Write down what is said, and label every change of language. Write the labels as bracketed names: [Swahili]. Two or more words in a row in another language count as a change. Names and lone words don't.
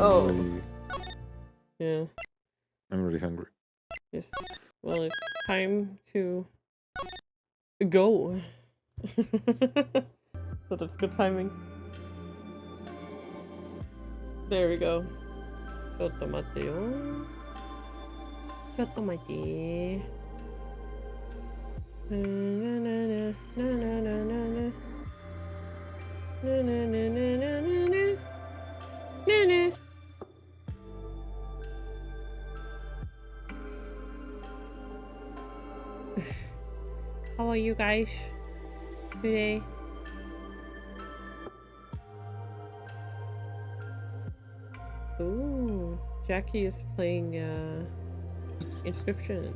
[English] Oh. Yeah. I'm really hungry. Yes. Well, it's time to go. So that's good timing. There we go. Tomate. Tomate. Na na na na na na na na na na na na na na. How are you guys today? Ooh, Jackie is playing Inscription.